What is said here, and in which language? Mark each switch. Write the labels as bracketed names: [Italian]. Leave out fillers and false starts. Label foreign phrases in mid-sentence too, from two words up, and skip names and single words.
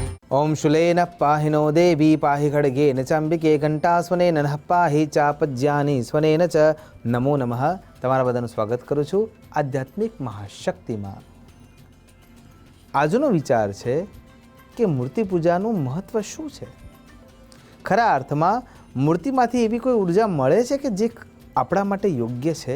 [Sanskrit] ओम शूलेन पाहिनो देवी पाहि खड्गेन चांबिके घंटास्वनेन नः पाहि चापज्यानि स्वनेन च नमो नमः। [Gujarati] તમારા બધાનું સ્વાગત કરું છું આધ્યાત્મિક મહાશક્તિમાં। આજનો વિચાર છે કે મૂર્તિ પૂજાનું મહત્વ શું છે। ખરા અર્થમાં મૂર્તિમાંથી એવી કોઈ ઉર્જા મળે છે કે જે આપણા માટે યોગ્ય છે?